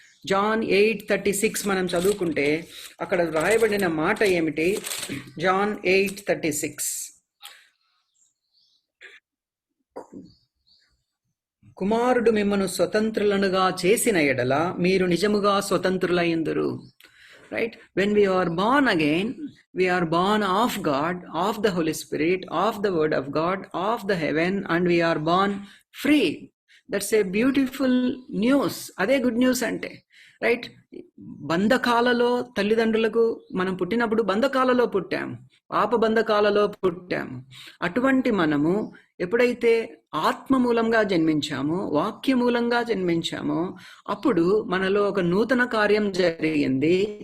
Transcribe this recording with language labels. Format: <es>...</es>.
<te>John 8:36 మనం చదువుకుంటే అక్కడ వ్రాయబడిన మాట ఏమిటి? జాన్ 8:36, కుమారుడు మిమ్మను స్వతంత్రులనుగా చేసిన ఎడల మీరు నిజముగా స్వతంత్రులయ్యుందురు.</te> <en>Right, when we are born again, we are born of God, of the Holy Spirit, of the word of God, of the heaven, and we are born free. That's a beautiful news.</en> <te>అదే good news అంటే. Right, బంధకాలలో తల్లిదండ్రులకు మనం పుట్టినప్పుడు బంధకాలలో పుట్టాము, పాప బంధకాలలో పుట్టాము. అటువంటి మనము ఎప్పుడైతే ఆత్మ మూలంగా జన్మించామో, వాక్య మూలంగా జన్మించామో, అప్పుడు మనలో ఒక నూతన కార్యం జరిగింది.</te>